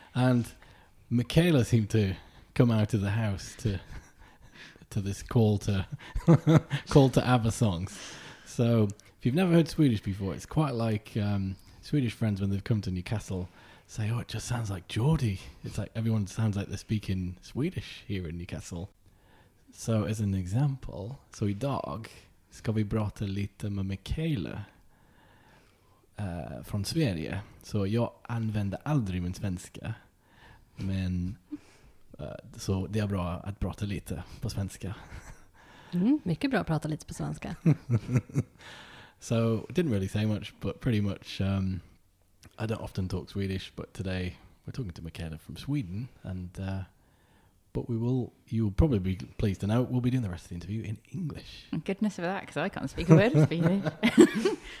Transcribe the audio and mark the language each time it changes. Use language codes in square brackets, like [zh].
[en] And Michaela seemed to come out of the house to this call to ABBA songs. So if you've never heard Swedish before, it's quite like Swedish friends when they've come to Newcastle say, oh, it just sounds like Geordie. It's like everyone sounds like they're speaking Swedish here in Newcastle. So as an example, [sv] så idag ska vi prata lite med Michaela från Sverige. Så jag använder aldrig min svenska. Men så det är bra att prata lite på svenska. Mycket bra att prata lite på svenska. [en] So, didn't really say much, but pretty much, I don't often talk Swedish, but today we're talking to Michaela from Sweden, and but you'll probably be pleased to know, we'll be doing the rest of the interview in English. Goodness for that, because I can't speak a word of Swedish.